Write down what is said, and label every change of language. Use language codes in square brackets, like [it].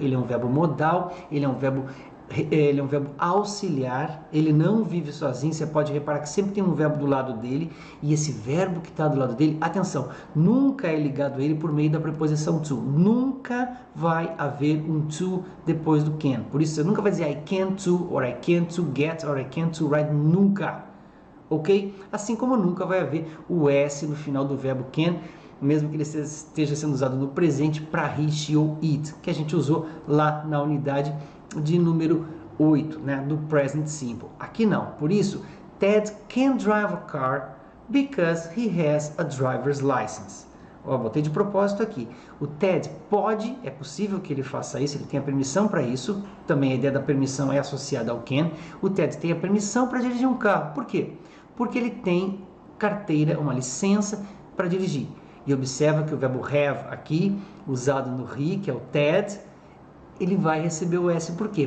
[pt] Ele é um verbo modal, ele é um verbo auxiliar, ele não vive sozinho, você pode reparar que sempre tem um verbo do lado dele, e esse verbo que está do lado dele, atenção, nunca é ligado a ele por meio da preposição to, nunca vai haver um to depois do can, por isso você nunca vai dizer [en] I can to, or I can to get, or I can to write, [pt] nunca, ok? Assim como nunca vai haver o S no final do verbo can, mesmo que ele esteja sendo usado no presente para he, she ou it, que a gente usou lá na unidade de número 8, né, do present simple. Aqui não. Por isso, [en] Ted can drive a car because he has a driver's license. [pt] Ó, botei de propósito aqui. O Ted pode, é possível que ele faça isso, ele tem a permissão para isso. Também a ideia da permissão é associada ao can. O Ted tem a permissão para dirigir um carro. Por quê? Porque ele tem carteira, uma licença para dirigir. E observa que o verbo have aqui, usado no he, que é o Ted, ele vai receber o S, por quê?